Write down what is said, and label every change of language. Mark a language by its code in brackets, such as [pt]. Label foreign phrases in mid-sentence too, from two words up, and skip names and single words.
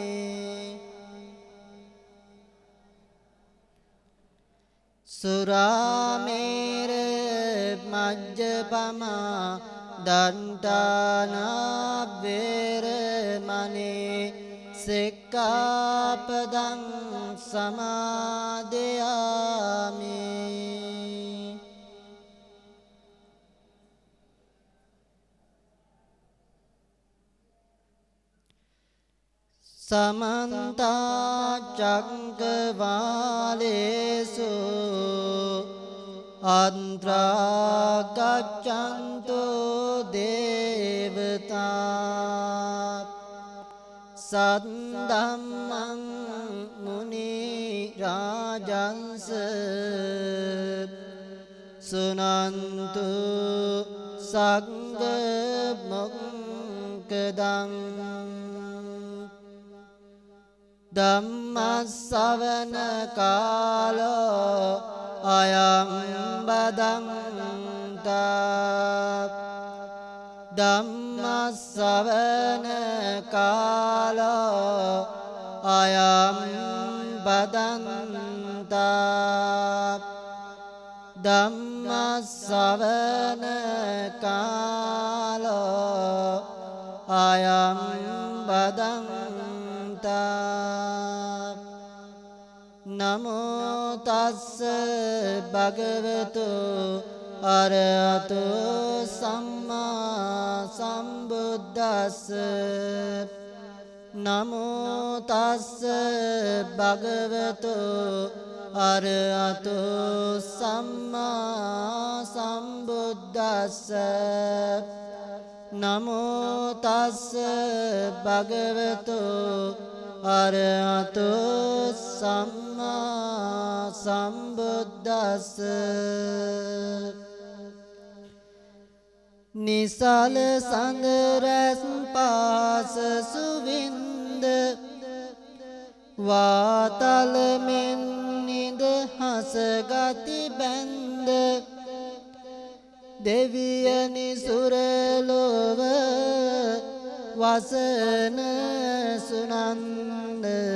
[pi] สุราเมรมัจจปมาดันตานาเวรมณีสิกขาปดังสมาธิยามิ สมันตาจักรวาเลสุ अंतरा गच्छन्तु देवता सद्धम्मं मुनि රාජංස සුනන්තු සංඝ මොක්ඛදං ධම්මස්සවන කාලෝ අයං බදන්තා ධම්මස්සවන කාලෝ අයං බදන්තා ධම්මස්සවන කාලෝ අයං බදන්තා නමෝ තස්ස භගවතු අරහතෝ සම්මා සම්බුද්දස්ස නමෝ තස්ස භගවතු අරහතෝ සම්මා සම්බුද්දස්ස නමෝ තස්ස භගවතු අරහතෝ සම්මා සම්බුද්දස්ස [si] නිසල සඳ රැස් පාස සුවින්ද වාතල මෙන් නිදහස ගති බැන්ද දෙවියනි සුරලොව වසන සුනන්ද